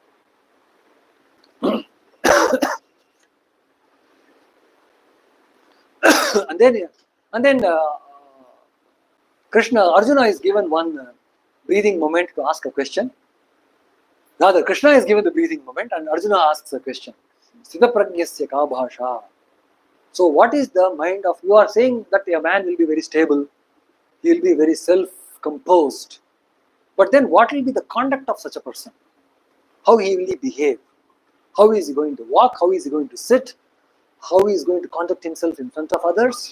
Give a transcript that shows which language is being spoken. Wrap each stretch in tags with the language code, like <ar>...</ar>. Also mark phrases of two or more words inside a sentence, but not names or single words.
<en>and then Arjuna is given one breathing moment to ask a question. Rather, Krishna is given the breathing moment and Arjuna asks a question.</en> <sa>स्थित प्रज्ञस्य का भाषा.</sa> <en>So what is the mind of, you are saying that a man will be very stable, he will be very self-composed. But then what will be the conduct of such a person? How he will behave? How is he going to walk? How is he going to sit? How he is going to conduct himself in front of others?</en>